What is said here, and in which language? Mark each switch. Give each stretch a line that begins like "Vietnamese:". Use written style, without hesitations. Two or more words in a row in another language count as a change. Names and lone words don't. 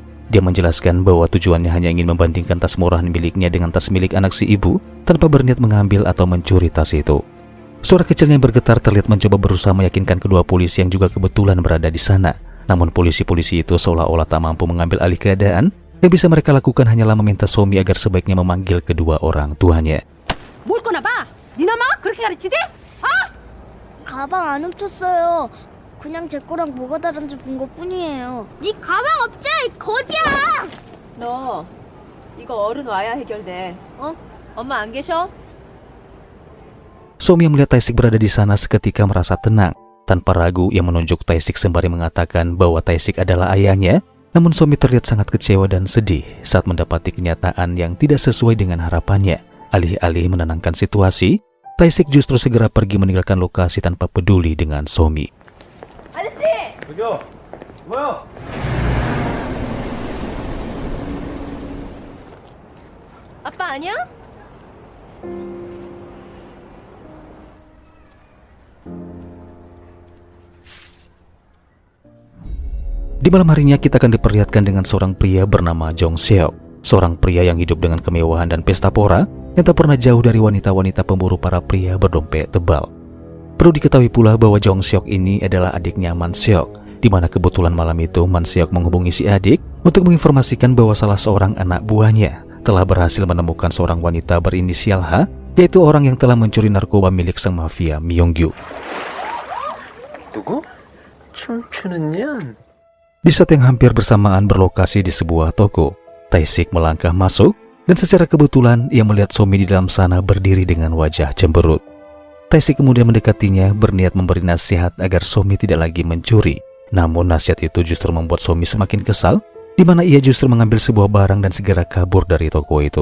Indonesian: Dia menjelaskan bahwa tujuannya hanya ingin membandingkan tas murahan miliknya dengan tas milik anak si ibu tanpa berniat mengambil atau mencuri tas itu. Suara kecilnya yang bergetar terlihat mencoba berusaha meyakinkan kedua polisi yang juga kebetulan berada di sana. Namun polisi-polisi itu seolah-olah tak mampu mengambil alih keadaan. Yang bisa mereka lakukan hanyalah meminta Somi agar sebaiknya memanggil kedua orang tuanya.
Korean: 뭘 거나 봐. 네 엄마가 그렇게 가르치대? 아? 가방 안 훔쳤어요. 그냥 제 거랑 뭐가 다른지 본 것뿐이에요. 네 가방 없잖아, 이 거지야! 너 이거 어른 와야 해결돼. 어? 엄마 안 계셔?
Indonesian: Somi yang melihat Taesik berada di sana seketika merasa tenang. Tanpa ragu, ia menunjuk Taesik sembari mengatakan bahwa Taesik adalah ayahnya. Namun Somi terlihat sangat kecewa dan sedih saat mendapati kenyataan yang tidak sesuai dengan harapannya. Alih-alih menenangkan situasi, Taesik justru segera pergi meninggalkan lokasi tanpa peduli dengan Somi.
Korean: 아저씨! 저기요. 뭐야? 아빠 아니야?
Indonesian: Di malam harinya kita akan diperlihatkan dengan seorang pria bernama Jong Seok. Seorang pria yang hidup dengan kemewahan dan pesta pora yang tak pernah jauh dari wanita-wanita pemburu para pria berdompet tebal. Perlu diketahui pula bahwa Jong Seok ini adalah adiknya Man Seok, di mana kebetulan malam itu Man Seok menghubungi si adik untuk menginformasikan bahwa salah seorang anak buahnya telah berhasil menemukan seorang wanita berinisial H, yaitu orang yang telah mencuri narkoba milik sang mafia Myongyu.
Korean: 누구? 춤추는 년?
Indonesian: Di saat yang hampir bersamaan berlokasi di sebuah toko, Taesik melangkah masuk dan secara kebetulan ia melihat Somi di dalam sana berdiri dengan wajah cemberut. Taesik kemudian mendekatinya berniat memberi nasihat agar Somi tidak lagi mencuri. Namun nasihat itu justru membuat Somi semakin kesal, di mana ia justru mengambil sebuah barang dan segera kabur dari toko itu.